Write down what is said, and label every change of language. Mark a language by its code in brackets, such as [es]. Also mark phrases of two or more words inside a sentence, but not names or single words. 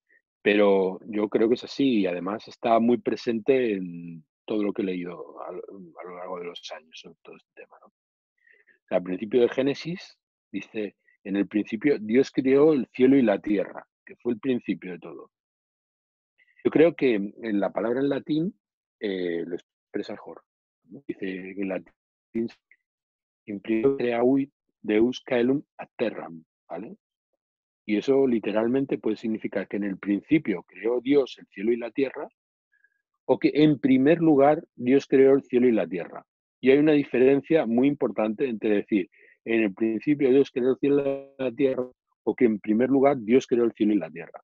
[es] Pero yo creo que es así y además está muy presente en todo lo que he leído a lo largo de los años sobre todo este tema, ¿no? Al principio de Génesis dice, en el principio Dios creó el cielo y la tierra, que fue el principio de todo. Yo creo que en la palabra en latín lo expresa mejor, ¿no? Dice en latín, [la] in principio creavit Deus caelum ad terram, [es] ¿vale? Y eso literalmente puede significar que en el principio creó Dios el cielo y la tierra, o que en primer lugar Dios creó el cielo y la tierra. Y hay una diferencia muy importante entre decir, en el principio Dios creó el cielo y la tierra, o que en primer lugar Dios creó el cielo y la tierra.